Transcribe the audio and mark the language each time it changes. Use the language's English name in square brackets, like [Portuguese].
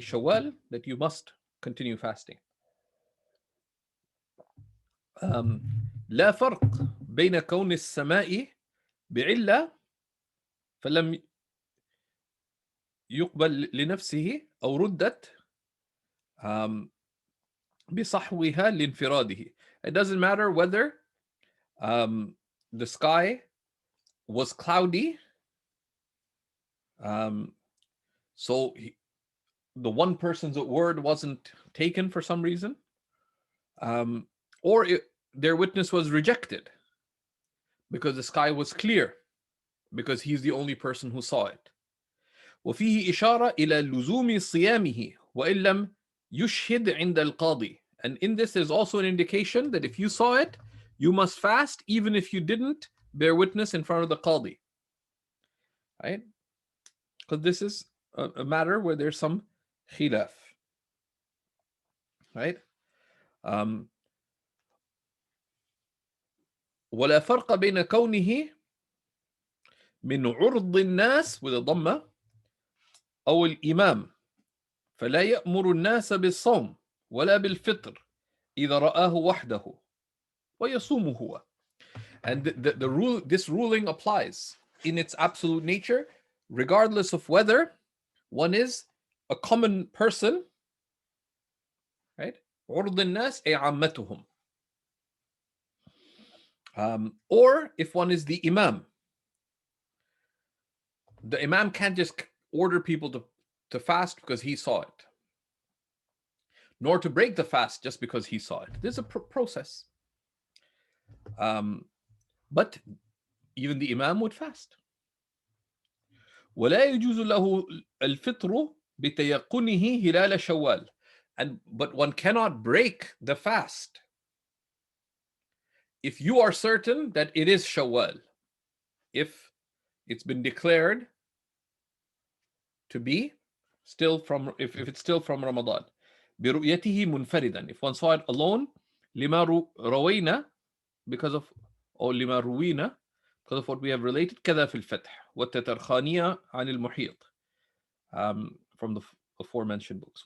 [English] Shawwal, that you must continue fasting. [Arabic] لا فرق بين كون السماء بعلة فلم يقبل لنفسه أو ردت بصحوها لانفراده. [English] It doesn't matter whether the sky was cloudy, so the one person's word wasn't taken for some reason, or their witness was rejected because the sky was clear, because he's the only person who saw it. [Arabic] وفيه إشارة إلى لزوم صيامه وإن لم يشهد عند القاضي. [English] And in this there's also an indication that if you saw it, you must fast even if you didn't bear witness in front of the qadi, right? Because this is a matter where there's some khilaf, right? [Arabic] ولا فرق بين كونه من عرض الناس [English] with a [Arabic] ضمة أو الإمام فلا يأمر الناس بالصوم ولا بالفطر إذا رآه وحده ويصوم هو. [English] And this ruling applies in its absolute nature, regardless of whether one is a common person, right? [Arabic] عرض الناس أي عامتهم. [English] Or if one is the imam. The imam can't just order people to fast because he saw it, nor to break the fast just because he saw it. There's a process. But even the imam would fast. [Arabic] ولا يجوز له الفطر بتيقنه هلال شوال. [English] But one cannot break the fast if you are certain that it is Shawwal, if it's been declared to be still from, if it's still from Ramadan. [Arabic] برؤيته منفردا, [English] if one saw it alone, [Arabic] لما روينا, [English] because of, or لما روينا, because of what we have related, [Arabic] كذا في الفتح والتترخانية عن المحيط, [English] from the aforementioned books.